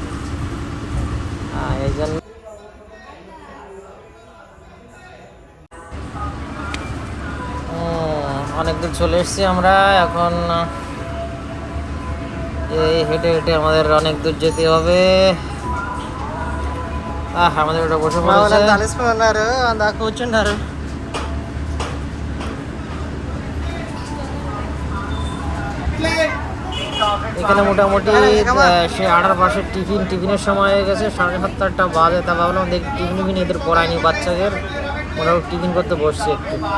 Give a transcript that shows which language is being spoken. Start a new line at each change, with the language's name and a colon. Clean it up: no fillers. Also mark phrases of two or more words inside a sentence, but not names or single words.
Bangla: এই জন্য অনেক দূর চলে এসেছি আমরা। এখন এই হেঁটে হেঁটে আমাদের অনেক দূর যেতে হবে। আমাদের ওটা বসে পড়েছে,
Telugu: అలసిపోయినారు అందా కూర్చున్నారు।
Bangla: এখানে মোটামুটি সে 8টার পাশে টিফিনের সময় হয়ে গেছে, 7:30-8টা বাজে। তা ভাবলাম দেখি টিফিন এদের পড়ায়নি বাচ্চাদের, মোটামুটি টিফিন করতে বসছে একটু।